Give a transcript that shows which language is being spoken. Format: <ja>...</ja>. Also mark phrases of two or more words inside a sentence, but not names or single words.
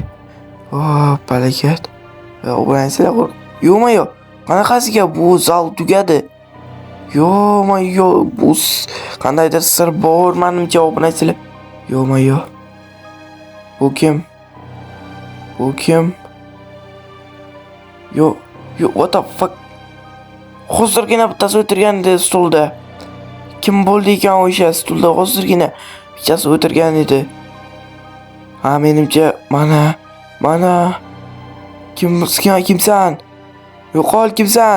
<uz>Balakat. Obunachilar yo'q. Qanaqasiga bu zal tugadi? Yo'q. Bu qandaydir sir bor menimcha obunachilar. Yo'q. Bu kim? Yo'q.</uz> <en>What the fuck?</en> <uz>Hozirgina bittasi o'tirgandi stulda. Kim bo'ldi ekan o'sha stulda hozirgina bittasi o'tirgan edi. Menimcha mana. Kimsan? Yo'qol, kimsan?</uz>